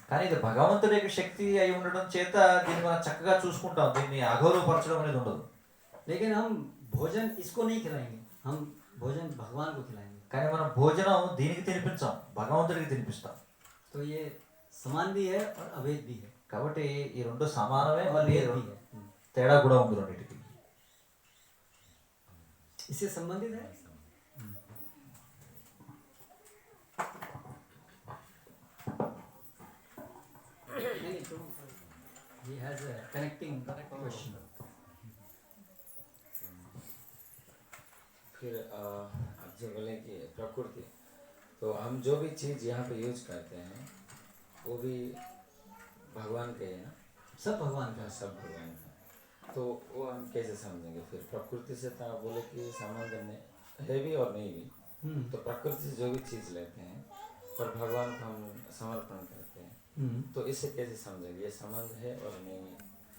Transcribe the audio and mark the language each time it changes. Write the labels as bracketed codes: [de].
[te] కానీ ఇది భగవంతుడి యొక్క శక్తి అయి ఉండడం చేత దీన్ని మనం చక్కగా చూసుకుంటాం, దీన్ని అగౌరవపరచడం అనేది ఉండదు. [hi] लेकिन हम भोजन इसको नहीं खिलाएंगे, हम भोजन भगवान को खिलाएंगे. [te] కానీ మనం భోజనం దీనికి తినిపించాం, భగవంతుడికి తినిపిస్తాం. [hi] तो ये समान भी है और अभेद भी है. [te] కాబట్టి ఈ రెండు సమానమే, [hi] और [te] మళ్ళీ [hi] भेद भी है. [te] తేడా కూడా ఉంది రెండింటికి. [hi] इससे संबंधित है. नहीं, तो [en] he has a connecting question. [hi] फिर आप जो बोले कि प्रकृति, तो हम जो भी चीज़ यहाँ पे यूज करते हैं वो भी भगवान के है ना, सब भगवान का सब भगवान का। तो वो हम कैसे समझेंगे फिर? प्रकृति से तो आप बोले कि संबंध है भी और नहीं भी, तो प्रकृति से जो भी चीज़ लेते हैं पर भगवान को हम समर्पण करते हैं, तो इसे कैसे समझेंगे ये संबंध है और नहीं है?